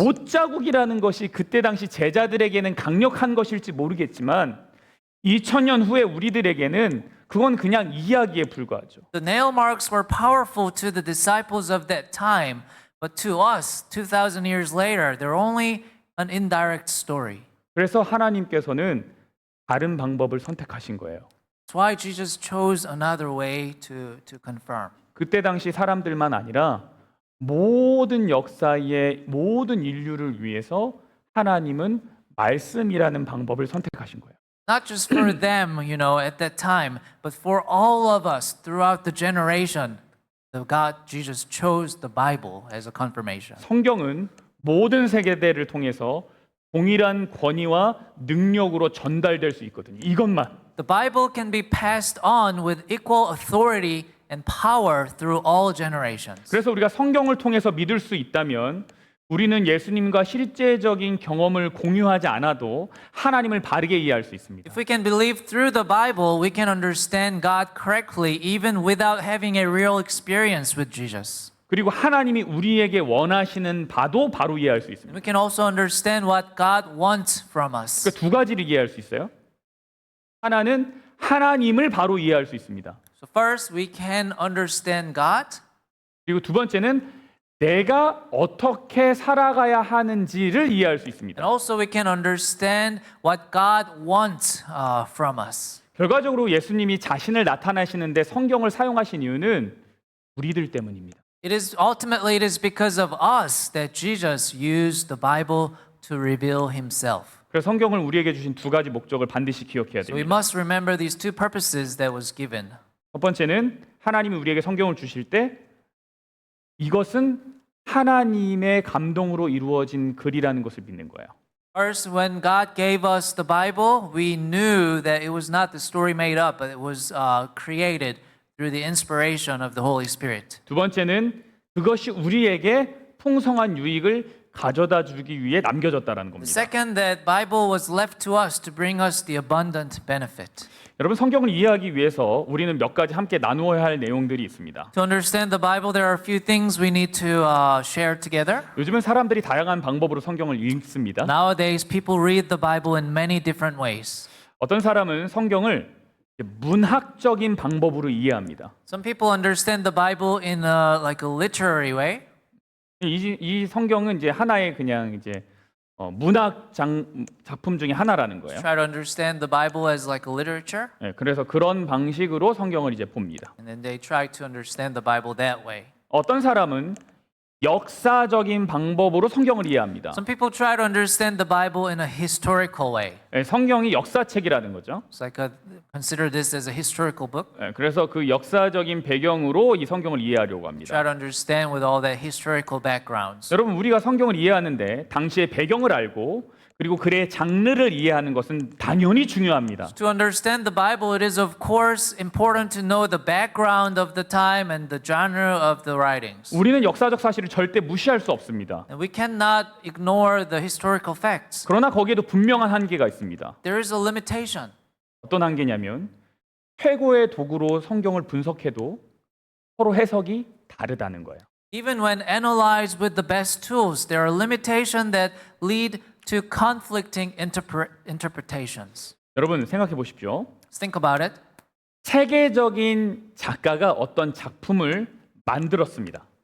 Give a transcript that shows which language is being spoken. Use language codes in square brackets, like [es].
[ko] 못자국이라는 것이 그때 당시 제자들에게는 강력한 것일지 모르겠지만 2000년 후에 우리들에게는 그건 그냥 이야기에 불과하죠. [en] The nail marks were powerful to the disciples of that time, but to us, 2,000 years later, they're only an indirect story. [ko] 그래서 하나님께서는 다른 방법을 선택하신 거예요. [en] That's why Jesus chose another way to confirm. [ko] 그때 당시 사람들만 아니라 모든 역사의 모든 인류를 위해서 하나님은 말씀이라는 방법을 선택하신 거예요. [en] Not just for them, at that time, but for all of us throughout the generation. Jesus chose the Bible as a confirmation. [ko] 성경은 모든 세계대를 통해서 동일한 권위와 능력으로 전달될 수 있거든요. 이것만. [en] The Bible can be passed on with equal authority and power through all generations. [ko] 그래서 우리가 성경을 통해서 믿을 수 있다면 우리는 예수님과 실제적인 경험을 공유하지 않아도 하나님을 바르게 이해할 수 있습니다. [en] If we can believe through the Bible, we can understand God correctly even without having a real experience with Jesus. [ko] 그리고 하나님이 우리에게 원하시는 바도 바로 이해할 수 있습니다. [en] We can also understand what God wants from us. [ko] 그러니까 2가지를 이해할 수 있어요. 하나는 하나님을 바로 이해할 수 있습니다. [en] So first, we can understand God. [ko] 그리고 2번째는 내가 어떻게 살아가야 하는지를 이해할 수 있습니다. [en] And also we can understand what God wants from us. [ko] 결과적으로 예수님이 자신을 나타내시는데 성경을 사용하신 이유는 우리들 때문입니다. [en] It is because of us that Jesus used the Bible to reveal himself. [ko] 그래서 성경을 우리에게 주신 2가지 목적을 반드시 기억해야 [en] So we [ko] 됩니다. [en] must remember these 2 purposes that was given. [ko] 첫 번째는 하나님이 우리에게 성경을 주실 때 이것은 하나님의 감동으로 이루어진 글이라는 것을 믿는 거예요. [en] First, when God gave us the Bible, we knew that it was not the story made up, but it was created through the inspiration of the Holy Spirit. [ko] 2번째는 그것이 우리에게 풍성한 유익을 가져다 주기 위해 남겨졌다라는 [en] The [ko] 겁니다. [en] second, that Bible was left to us to bring us the abundant benefit. [ko] 여러분 성경을 이해하기 위해서 우리는 몇 가지 함께 나누어야 할 내용들이 있습니다. [en] To understand the Bible, there are a few things we need to share together. [ko] 요즘은 사람들이 다양한 방법으로 성경을 읽습니다. [en] Nowadays, people read the Bible in many different ways. [ko] 어떤 사람은 성경을 문학적인 방법으로 이해합니다. [en] Some people understand the Bible in like a literary way. [ko] 이 성경은 이제 하나의 그냥 이제 문학 작품 중에 하나라는 거예요. [en] Try to understand the Bible as like a literature, [ko] 네, 그래서 그런 방식으로 성경을 이제 봅니다. [en] and then they try to understand the Bible that way. [ko] 어떤 사람은 역사적인 방법으로 성경을 이해합니다. [en] Some people try to understand the Bible in a historical way. [ko] 네, 성경이 역사책이라는 거죠. [en] It's like consider this as a historical book. [ko] 네, 그래서 그 역사적인 배경으로 이 성경을 이해하려고 합니다. [en] Try to understand with all that historical backgrounds. [ko] 여러분 우리가 성경을 이해하는데 당시의 배경을 알고 그리고 글의 장르를 이해하는 것은 당연히 중요합니다. [en] To understand the Bible, it is of course important to know the background of the time and the genre of the writings. [ko] 우리는 역사적 사실을 절대 무시할 수 없습니다. [en] And we cannot ignore the historical facts. [ko] 그러나 거기에도 분명한 한계가 있습니다. [en] There is a limitation. [ko] 어떤 한계냐면 최고의 도구로 성경을 분석해도 서로 해석이 다르다는 거예요. [en] Even when analyzed with the best tools, there are limitations that lead to conflicting interpretations. [ko] 여러분 생각해 보십시오. [en] Let's think about it. [ko] 세계적인 작가가 어떤 작품을 만들었습니다.